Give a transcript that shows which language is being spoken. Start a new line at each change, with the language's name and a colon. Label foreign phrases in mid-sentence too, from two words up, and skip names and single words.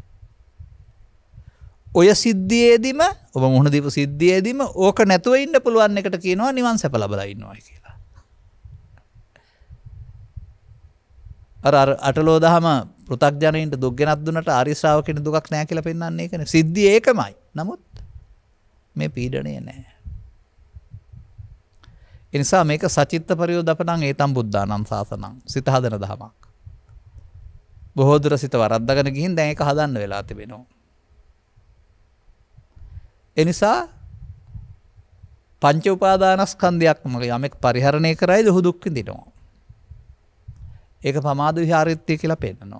Sinhala: ඔය සිද්ධියේදීම ඔබ මුහුණ දීපු සිද්ධියේදීම ඕක නැතුව ඉන්න පුළුවන් එකට කියනවා නිවන් සැප ලබලා ඉන්නවා කියලා. අර අටලෝ දහම පෘථග්ජනයින්ට දුක් ගෙනත් දුන්නට ආර්ය ශ්‍රාවකෙට දුකක් නැහැ කියලා පෙන්වන්නේ ඒකනේ. සිද්ධිය ඒකමයි. නමුත් මේ පීඩණය නැහැ. ඒ නිසා මේක
Pali: සචිත්ත පරියෝදපණං ඒතම් බුද්ධානං සාසනං.
Sinhala: සිත හදන දහමක්. බොහෝ දුර සිත වරද්දාගෙන ගිහින් දැන් ඒක හදන්න වෙලා තිබෙනවා. ඒ නිසා පංච උපාදානස්කන්ධයක්ම යමෙක් පරිහරණය කරයිද ඔහු දුක් විඳිනවා. ඒක පමාද විහාරිත්‍ය කියලා පෙන්නනවා.